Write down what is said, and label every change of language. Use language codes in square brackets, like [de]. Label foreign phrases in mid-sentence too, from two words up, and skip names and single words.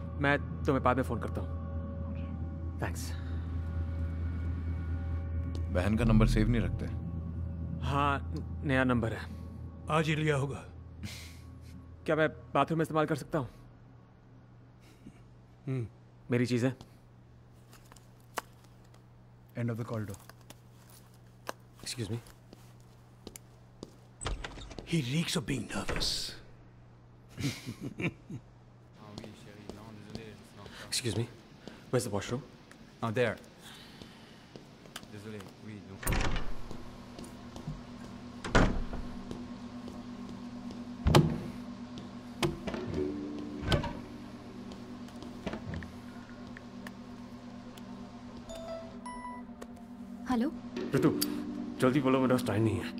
[hi] मैं तुम्हें बाद में फोन करता हूँ। थैंक्स। बहन का नंबर सेव नहीं रखते? हाँ, नया नंबर है। आज ही लिया होगा। क्या मैं बाथरूम में इस्तेमाल कर सकता हूँ? मेरी चीजें। [en] End of the corridor. Excuse me. He reeks of being nervous. Excuse me. Where's the washroom? Oh, there. [fr] Désolé, oui, donc. [hi] हेलो ऋतु, जल्दी बोलो, मेरा टाइम नहीं है।